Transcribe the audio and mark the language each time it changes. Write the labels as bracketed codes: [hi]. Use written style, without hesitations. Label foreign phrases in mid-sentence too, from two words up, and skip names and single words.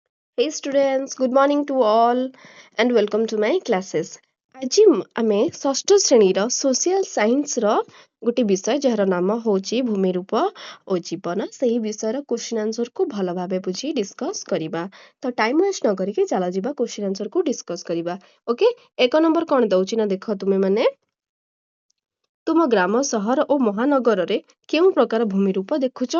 [en] Hey students, good morning to all and welcome to my classes. [or] ଆଜି ଆମେ ଷଷ୍ଠ ଶ୍ରେଣୀର [en] social science [or] ଗୋଟେ ବିଷୟ ଯାହାର ନାମ ହେଉଛି ଭୂମିରୂପ ଓ ଜୀବନ ସେହି ବିଷୟର [en] question answer [or] ଭଲ ଭାବେ ବୁଝି ଡିସ୍କସ୍ କରିବା। ତ [en] time waste [or] ନ କରିକି ଚାଲ ଯିବା [en] question answer [or] ଡିସ୍କସ୍ କରିବା। ଓକେ, ଏକ ନମ୍ବର କ'ଣ ଦେଉଛି ନା ଦେଖ ତୁମେମାନେ ତୁମ ଗ୍ରାମ ସହର ଓ ମହାନଗରରେ କେଉଁ ପ୍ରକାର ଭୂମିରୂପ ଦେଖୁଛ?